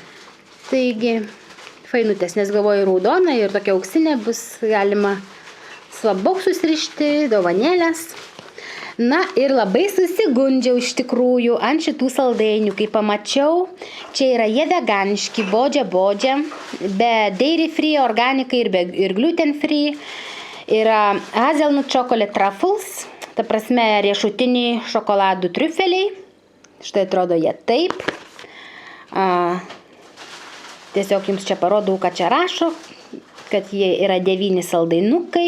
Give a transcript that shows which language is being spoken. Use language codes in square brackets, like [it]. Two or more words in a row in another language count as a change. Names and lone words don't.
[lt] Taigi, fainutės, nes galvoju raudona ir tokia auksinė bus galima va, boksus rišti, dovanėlės. Na ir labai susigundžiau iš tikrųjų ant šitų saldainių, kai pamačiau, čia yra jie veganiški, bodžia, [en] be dairy free, [lt] organikai ir [en] gluten free. [lt] Yra [en] hazelnut chocolate truffles, [lt] ta prasme riešutiniai šokoladų triufeliai. Štai atrodo jie taip. Tiesiog jums čia parodau, ką čia rašo, kad jie yra 9 saldainukai.